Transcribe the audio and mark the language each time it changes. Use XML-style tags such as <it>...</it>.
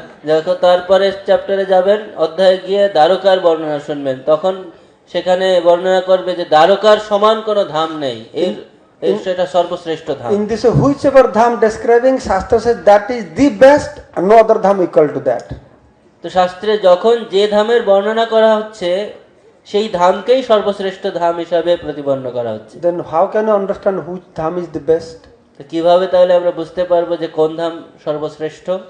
<bn>যখন তারপরে চ্যাপ্টারে যাবেন, অধ্যায়ে গিয়ে দ্বারকার বর্ণনা শুনবেন, তখন সেখানে বর্ণনা করবে যে দ্বারকার সমান কোনো ধাম নেই, এর সেটা সর্বশ্রেষ্ঠ ধাম।</bn> <en>In this whichever dham describing, Shastra says that is the best and no other dham equal to that.</en> <bn>তো শাস্ত্রে যখন যে ধামের বর্ণনা করা হচ্ছে সেই ধামকেই সর্বশ্রেষ্ঠ ধাম হিসাবে প্রতিপন্ন করা হচ্ছে।</bn> <en>Then how can you understand which dham is the best?</en> <bn>তো কিভাবে তাহলে আমরা বুঝতে পারবো যে কোন ধাম সর্বশ্রেষ্ঠ?</bn>